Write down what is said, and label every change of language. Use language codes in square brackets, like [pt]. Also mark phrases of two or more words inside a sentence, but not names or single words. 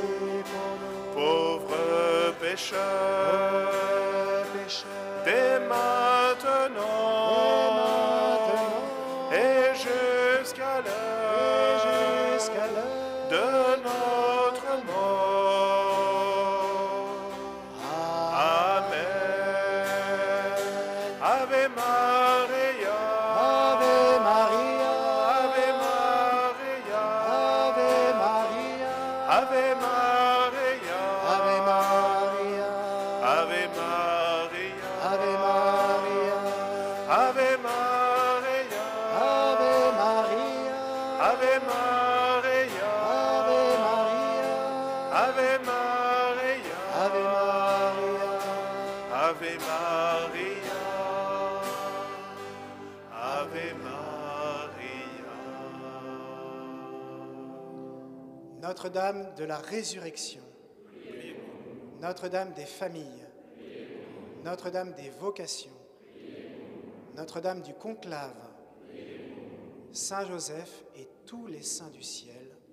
[fr] pauvres pécheurs, dès maintenant et jusqu'à l'heure de notre mort. [la] Amen. Ave Maria, Ave Maria, Ave Maria, Ave Maria, Ave Maria, Ave Maria, Ave Maria. Ave Maria, Ave Maria, Ave Maria, Ave Maria, Ave Maria, Ave Maria. Ave Maria, Ave Maria. [fr] Notre-Dame de la Résurrection, Notre-Dame des familles, Notre-Dame des vocations, Notre-Dame du conclave, Saint Joseph et tous les saints du ciel.